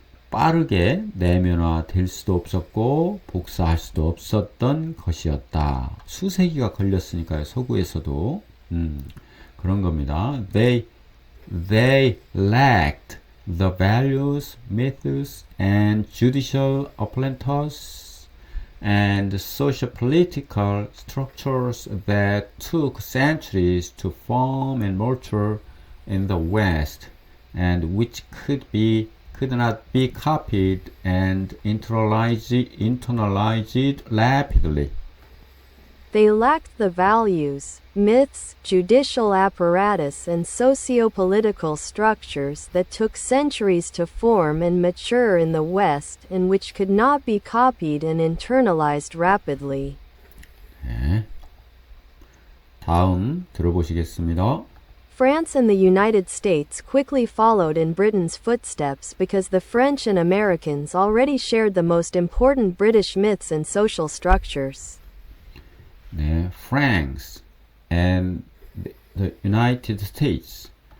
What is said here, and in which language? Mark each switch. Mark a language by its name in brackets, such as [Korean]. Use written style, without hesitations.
[Korean] 빠르게 내면화 될 수도 없었고 복사할 수도 없었던 것이었다. 수세기가 걸렸으니까요. 서구에서도 그런 겁니다. [English] They lacked the values, methods, and judicial apparatus and socio-political structures that took centuries to form and mature in the West, and which could not be copied and internalized rapidly. They lacked the values, myths, judicial apparatus, and socio-political structures that took centuries to form and mature in the West, and which could not be copied and internalized rapidly. [Korean] 네. 다음 들어보시겠습니다. [English] France and the United States quickly followed in Britain's footsteps because the French and Americans already shared the most important British myths and social structures. [Korean] 네, [English] France and the United States.